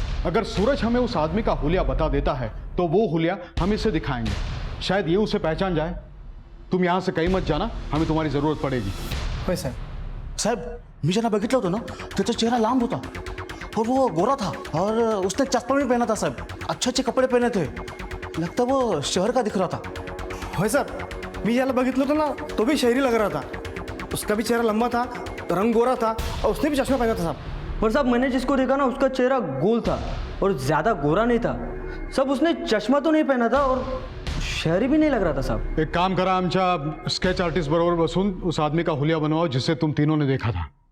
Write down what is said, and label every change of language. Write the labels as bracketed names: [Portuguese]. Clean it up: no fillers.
[Hindi] अगर सूरज हमें उस आदमी का हुलिया बता देता है तो वो हुलिया हम इसे दिखाएंगे. शायद ये उसे पहचान जाए. तुम यहाँ से कहीं मत जाना, हमें तुम्हारी जरूरत पड़ेगी. [Marathi] होय साहेब. साहेब मी ज्यांना बघितलं होतं ना त्याचा चेहरा लांब होता [Hindi] और वो गोरा था और उसने चश्मा भी पहना था साहब. अच्छे अच्छे कपड़े पहने थे. लगता वो शहर का दिख रहा था. [Marathi] होय साहब, मी ज्याला बघितलं होतं ना तो [Hindi] भी शहरी लग रहा था. उसका भी चेहरा लंबा था, रंग गोरा था और उसने भी चश्मा पहना था साहब. पर साहब मैंने जिसको देखा ना उसका चेहरा गोल था और ज्यादा गोरा नहीं था. सब उसने चश्मा तो नहीं पहना था और शहरी भी नहीं लग रहा था साहब. [Marathi] एक काम करा, आमच्या स्केच आर्टिस्ट बरोबर बसून [Hindi] उस आदमी का हुलिया बनवाओ जिसे तुम तीनों ने देखा था.